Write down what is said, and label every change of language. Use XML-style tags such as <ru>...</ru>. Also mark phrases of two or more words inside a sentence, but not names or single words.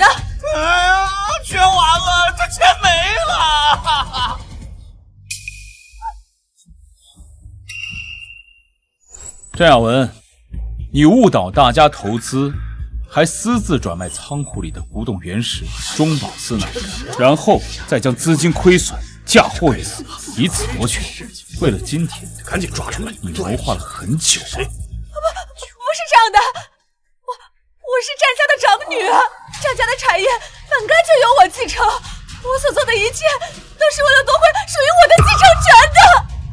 <zh>哎呀，全完了，这钱没了！战亚文，你误导大家投资，还私自转卖仓库里的古董原石中宝司奶茶，然后再将資金虧損嫁禍於此，以此奪權。為了今天，趕緊抓出來！你謀劃了很久啊！不是這樣的，我是戰家的長女，戰家的產業本該就由我繼承，我所做的一切都是為了奪回屬於我的繼承權的。</zh>